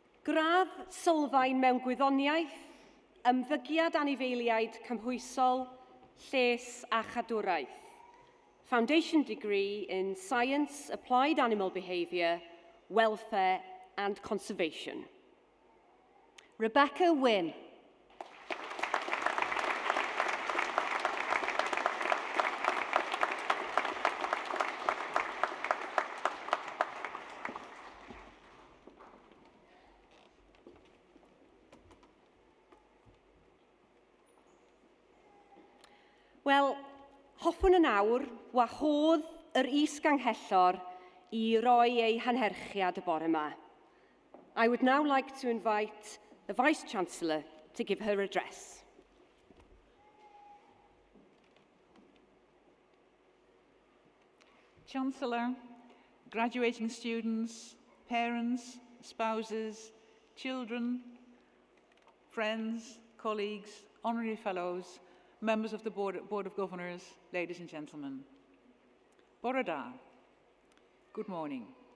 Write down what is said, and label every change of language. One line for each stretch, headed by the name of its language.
Welsh: Gradd sylfaen mewn gwyddoniaeth, ymddygiad anifeiliaid cymhwysol, lles a chadwraeth.
English: Foundation degree in Science, Applied Animal Behaviour, Welfare and Conservation. Rebecca Wynne.
Welsh: Wel, hoffwn yn awr wahodd yr is-ganghellor I roi ei hanherchiad y bore yma.
English: I would now like to invite the Vice-Chancellor to give her address. Chancellor, graduating students, parents, spouses, children, friends, colleagues, honorary fellows, members of the Board of Governors, ladies and gentlemen.
Welsh: Bore da.
English: Good morning.